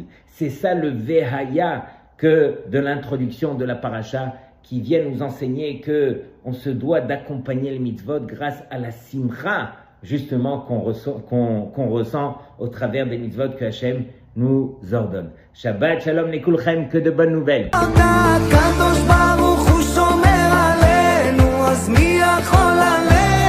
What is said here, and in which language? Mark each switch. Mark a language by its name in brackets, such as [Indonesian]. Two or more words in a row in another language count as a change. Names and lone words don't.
[French] C'est ça le Vehaya que de l'introduction de la paracha qui vient nous enseigner que on se doit d'accompagner les mitzvot grâce à la simcha justement qu'on ressent au travers des mitzvot que Hachem nous ordonne. [Hebrew] שבת שלום לכולכם, [French] que de bonnes nouvelles. [Hebrew] הקדוש ברוך הוא שומר עלינו, אז מי יכול עלינו?